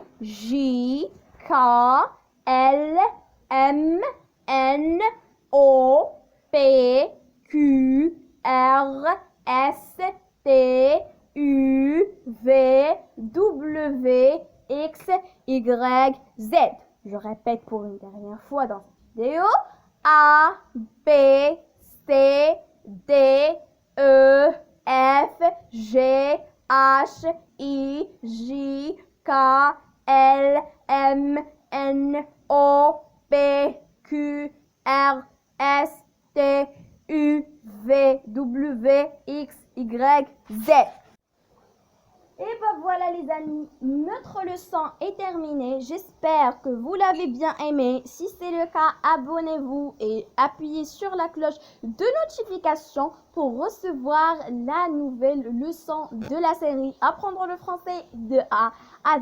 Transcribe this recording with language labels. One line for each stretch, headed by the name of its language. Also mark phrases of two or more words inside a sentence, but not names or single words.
French: J. K. L. M. N. O. P. Q. R. S. T. U. V. W. X. Y. Z. Je répète pour une dernière fois dans cette vidéo. A. B. C. D. E. F. G. H. I. J. K. L. M. N. O. P. Q. R. S. T. U. V. W. X. Y. Z. Et ben voilà les amis, notre leçon est terminée. J'espère que vous l'avez bien aimé. Si c'est le cas, abonnez-vous et appuyez sur la cloche de notification pour recevoir la nouvelle leçon de la série Apprendre le français de A à Z.